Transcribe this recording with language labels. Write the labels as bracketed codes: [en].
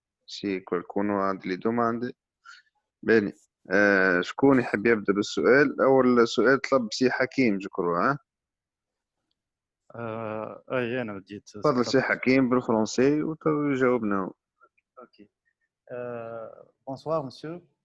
[it] Se qualcuno ha delle domande. bene. [ar] شكون يحب يبدأ بالسؤال؟ أول سؤال طلب سي حكيم جكرو ها؟ اي انا بديت تفضل سي حكيم بالفرنسي وجاوبنا. [fr] اوكي bonsoir monsieur.